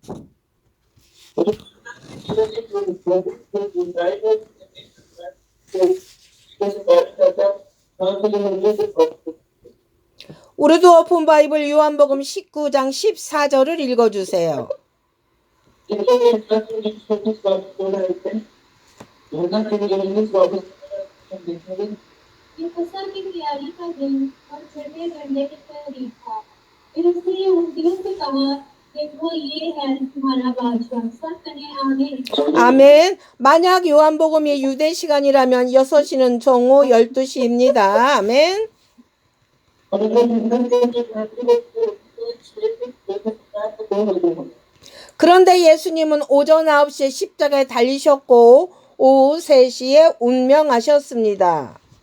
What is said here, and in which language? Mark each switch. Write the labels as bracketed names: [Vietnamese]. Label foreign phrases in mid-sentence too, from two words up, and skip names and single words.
[Korean] 우르드 오픈 바이블 요한복음 19장 14절을 읽어주세요. [Urdu] یہ فسح کی تیاری کا دن اور چھٹے گھنٹے کے قریب تھا. پھر اس نے یہودیوں سے کہا، دیکھو یہ ہے تمہارا بادشاہ. سب کہے آمین. [Korean] 아멘. 만약 요한복음이 유대 시간이라면 6시는 정오 12시입니다. 아멘. 그런데 예수님은 오전 9시에 십자가에 달리셨고 오후 3시에 운명하셨습니다.